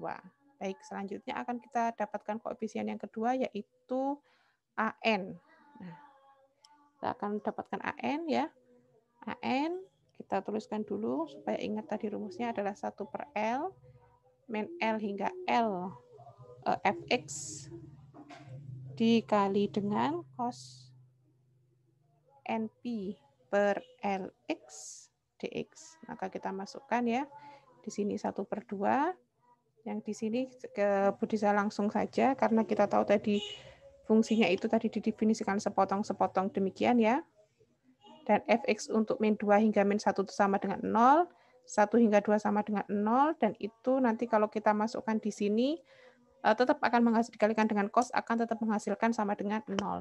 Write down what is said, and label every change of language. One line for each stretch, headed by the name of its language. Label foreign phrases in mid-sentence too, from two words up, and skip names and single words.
Indonesian: Baik, selanjutnya akan kita dapatkan koefisien yang kedua, yaitu AN. Nah, kita akan dapatkan AN ya. AN, kita tuliskan dulu supaya ingat tadi rumusnya adalah 1/L, min L hingga L fx dikali dengan cos NP per Lx dx. Maka kita masukkan ya, di sini 1/2, yang di sini ke Budi saya langsung saja, karena kita tahu tadi fungsinya itu tadi didefinisikan sepotong-sepotong demikian ya. Dan fx untuk min 2 hingga min 1 itu sama dengan 0, 1 hingga 2 sama dengan 0, dan itu nanti kalau kita masukkan di sini, tetap akan dikalikan dengan cos, akan tetap menghasilkan sama dengan 0.